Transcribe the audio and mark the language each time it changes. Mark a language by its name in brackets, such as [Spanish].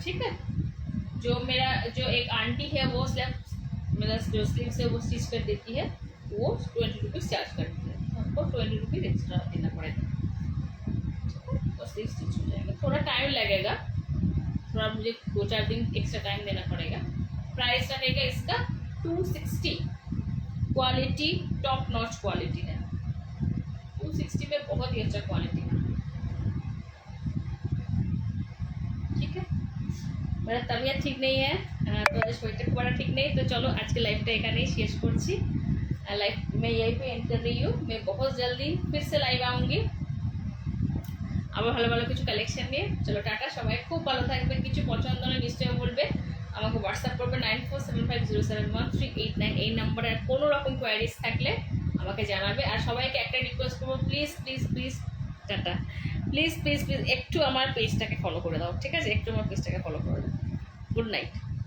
[Hindi] ठीक है, जो एक आंटी है वो मेरा जो स्लीव से वो स्टिच कर देती है, वो 20 रुपीज़ चार्ज करती है, आपको 20 रुपीज़ एक्स्ट्रा देना पड़ेगा। तो स्लीव स्टिच हो जाएगा, थोड़ा टाइम लगेगा, थोड़ा मुझे 2-4 दिन एक्स्ट्रा टाइम देना पड़ेगा। प्राइस रहेगा इसका 260, क्वालिटी टॉप नॉच क्वालिटी है, 260 में बहुत ही अच्छा क्वालिटी है। ठीक है, मेरा तबीयत ठीक नहीं है, तो [Bangla] শরীরটা খুব একটা ঠিক নেই, তো চলো আজকে লাইভটা এখানেই শেষ করছি। [Hindi] लाइव मैं यहीं पे एंड कर रही हूँ, मैं बहुत जल्दी फिर से लाइव आऊँगी [Bangla] আবার ভালো ভালো কিছু কালেকশন নিয়ে। চলো টাটা, সবাই খুব ভালো থাকবেন, কিছু পছন্দ হলে নিশ্চয়ই বলবে, আমাকে হোয়াটসঅ্যাপ করবে 9475071389, এই নাম্বারে আর কোনো রকম কোয়ারিজ থাকলে আমাকে জানাবে। আর সবাইকে একটা রিকোয়েস্ট করবো, please please please tata, please please please একটু আমার পেজটাকে ফলো করে দাও। ঠিক আছে, একটু আমার পেজটাকে ফলো করে দাও। Good night.